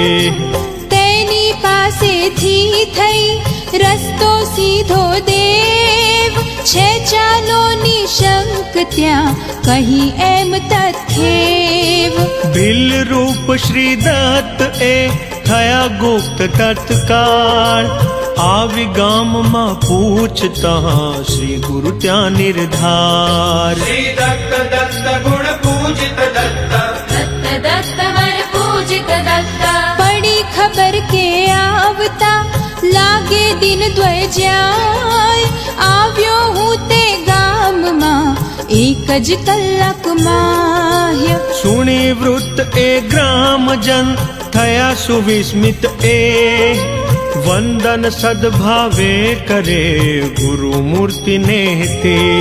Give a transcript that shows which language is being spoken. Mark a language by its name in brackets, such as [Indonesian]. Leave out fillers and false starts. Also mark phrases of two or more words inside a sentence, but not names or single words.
[Gujarati] તેની પાસેથી થઈ રસ્તો સીધો દેવ છે ચાલો નિશંક ત્યાં કહી એમ તથેવ. ભીલ રૂપ શ્રી દત્ત એ થયા ગુપ્ત તત્કાળ, આવી ગામમાં પૂછતા શ્રી ગુરુ ત્યાં નિર્ધાર. [Sanskrit] श्री दत्त दत्त गुण पूजित दत्त दत्त दत्त वर पूजित दत्त [Gujarati] પડી ખબર કે આવતા લાગે દિન દ્વય જાય આવ્યો હું તે ગામમાં એક જ કલાકમાં. સુણી વૃત્ત એ ગ્રામજન થયા સુવિસ્મિત એ, વંદન સદભાવે કરે ગુરુ મૂર્તિને તે.